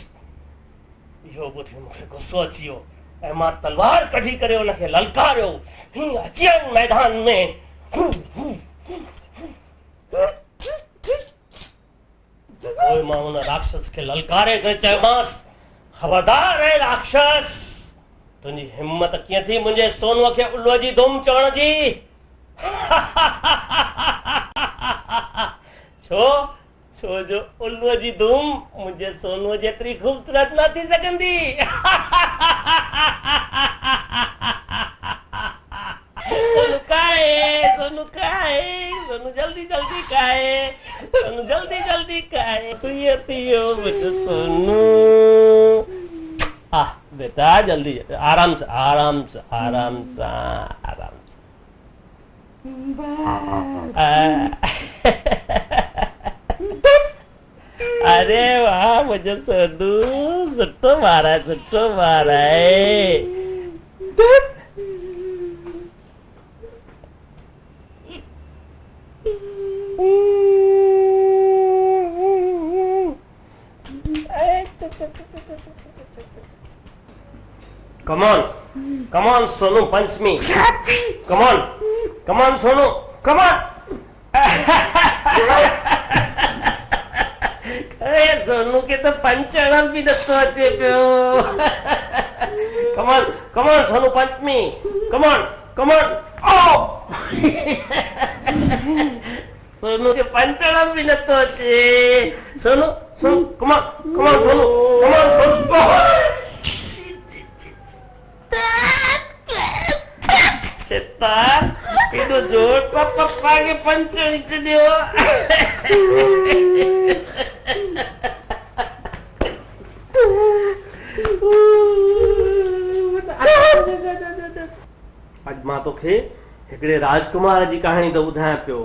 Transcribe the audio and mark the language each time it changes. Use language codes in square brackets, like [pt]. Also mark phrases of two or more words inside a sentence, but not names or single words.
[sd] इहो ॿुधी मूंखे गुस्सो अची वियो ऐं मां तलवार कढी करे हुनखे ललकारियो। अची मैदान में पोइ मां हुन राक्षस खे ललकारे करे चयोमांसि, ख़बरदार है राक्षस, तुंहिंजी हिम्मत कीअं थी मुंहिंजे सोनूअ खे उल्लूअ जी धुम चवण जी? मुंहिंजो उल्लूअ जी धूम मुंहिंजे सोनूअ जेतिरी ख़ूबसूरत न थी सघंदी। सोनू खाए, सोनू खाए, सोनू जल्दी जल्दी खाए, सोनू जल्दी जल्दी खाए। तू ये थियो मुंहिंजो सोनू। [hi] बेटा जल्दी आराम से आराम से आराम से आराम से। अरे वाह मुझे सोनू सुट्टो मारा है, सुट्टो मारा है। [en] Come on, come on, Sonu, punch me. Come on, come on, Sonu, come on. [sd] अरे सोनू के तो पंचरण भी नथो अचे पियो। [en] Come on, come on, Sonu, punch me. Come on, come on. [sd] Oh! सोनू के पंचरण भी नथो अचे। सोनू, सोनू, [en] come on, come on, Sonu, come on, Sonu. Oh! [sd] शैतान एॾो जोर सां पप्पा खे पंचणी छॾियो। अॼु मां तोखे हिकिड़े राजकुमार जी कहाणी थो ॿुधायां पियो।